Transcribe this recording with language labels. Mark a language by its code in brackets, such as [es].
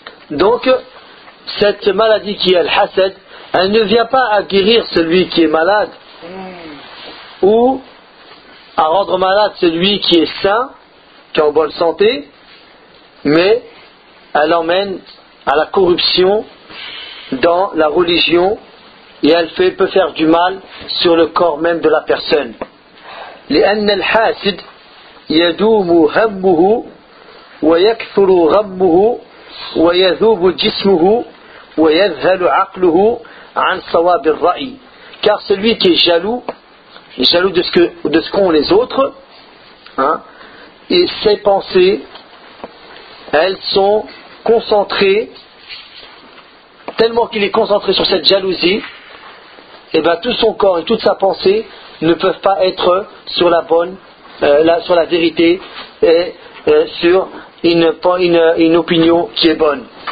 [fr] Donc cette maladie qui est al-hasad, elle ne vient pas à guérir celui qui est malade ou à rendre malade celui qui est sain, qui est en bonne santé, mais elle emmène à la corruption dans la religion et elle peut faire du mal sur le corps même de la personne. [ar] لأن الحاسد يدوم همه ويكثر غمه ويذوب جسمه ويذهل عقله عن صواب الرأي. [fr] Car celui qui est jaloux de ce qu'ont les autres, et ses pensées, elles sont concentrées. Tellement qu'il est concentré sur cette jalousie, et bien tout son corps et toute sa pensée ne peuvent pas être sur la bonne, sur la vérité et sur une opinion qui est bonne.